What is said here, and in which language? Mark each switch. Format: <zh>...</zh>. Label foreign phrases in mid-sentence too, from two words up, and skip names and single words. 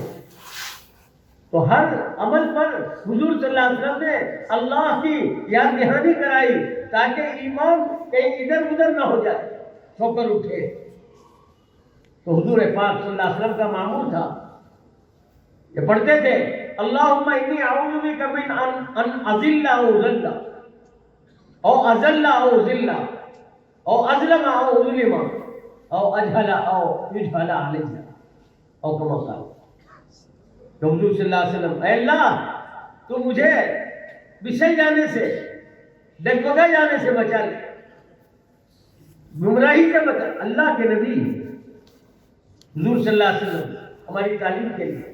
<ur>تو ہر عمل پر حضور</ur> <ar>صلی اللہ علیہ وسلم</ar> <ur>نے اللہ کی یاد دہانی کرائی تاکہ ایمان کہیں ادھر ادھر نہ ہو جائے، سو کر اٹھے. تو حضور پاک</ur> <ar>صلی اللہ علیہ وسلم</ar> <ur>کا معمول تھا، یہ پڑھتے تھے</ur> <ar>اللہم انی اعوذ بک من ان اذل او ذل او اذل او ذل او اظلم او اظلم او اجہل او یجہل علی او کما قال.</ar> <ur>تو حضور</ur> <ar>صلی اللہ علیہ وسلم،</ar> <ur>اے اللہ تو مجھے بچھڑ جانے سے، ڈگمگا جانے سے بچا لے، گمراہی سے بچا. اللہ کے نبی حضور</ur> <ar>صلی اللہ علیہ وسلم</ar> <ur>ہماری تعلیم کے لیے.</ur>